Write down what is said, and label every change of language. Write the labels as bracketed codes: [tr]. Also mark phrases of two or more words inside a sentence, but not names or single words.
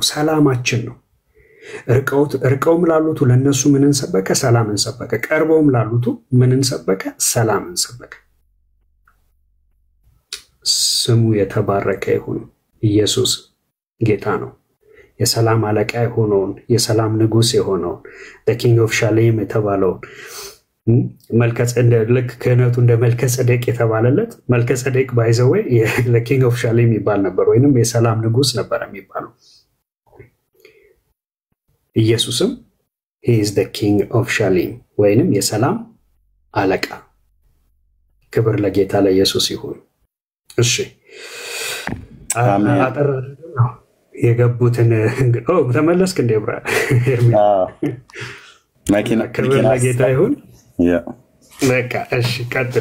[am] ሰላማችን ነው። ርቀውም ላሉት ለነሱ ምንን ሰበከ? ሰላምን ሰበከ። ቀርበውም ላሉት ምንን ሰበከ? ሰላምን ሰበከ። ስሙ የተባረከ ይሁን። ኢየሱስ ጌታ ነው። የሰላም አለቃ የሆነውን የሰላም ንጉስ የሆነውን [en] the king of shalom [am] የተባለውን ልክ ክህነቱ እንደ መልከጼዴቅ የተባለለት መልከጼዴቅ [en] by the way the king of shalom [am] ይባል ነበር ወይንም የሰላም ንጉስ ነበር የሚባለው። ኢየሱስም [en] he is the king of shalom [am] ወይንም የሰላም አለቃ። ክብር ለጌታ ለኢየሱስ ይሁን። እሺ አጠር ነው የገቡትን ተመለስክ እንደ ብራ መኪና ክብር ለጌታ ይሁን። በቃ እሺ ቀጥሉ።